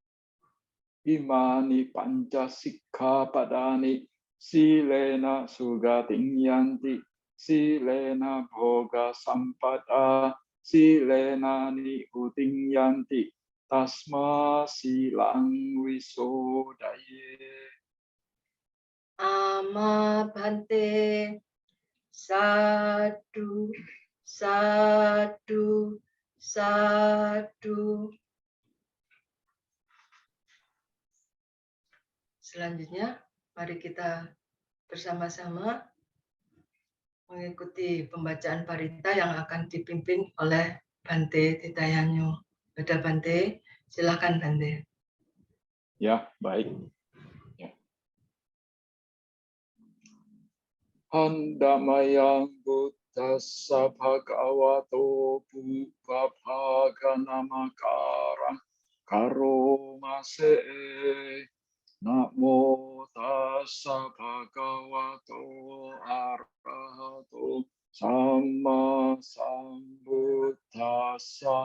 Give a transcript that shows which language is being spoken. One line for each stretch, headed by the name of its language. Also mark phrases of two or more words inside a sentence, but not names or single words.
Pali: Imani panca sikkhapadani silena sugating yanti silena bhoga sampada silena nihuting yanti tasma silang wisodaye. Ama Bhante. Sadu, sadu, sadu.
Indonesian: Selanjutnya, mari kita bersama-sama mengikuti pembacaan parita yang akan dipimpin oleh Bhante Titayanyo. Pada Bhante, silakan Bhante. Ya, baik. Ya.
Pali: Handamayang buddhassa bhagavato buddha namakarang karomase. Namo tassa bhagavato arahato samma sambuddhassa.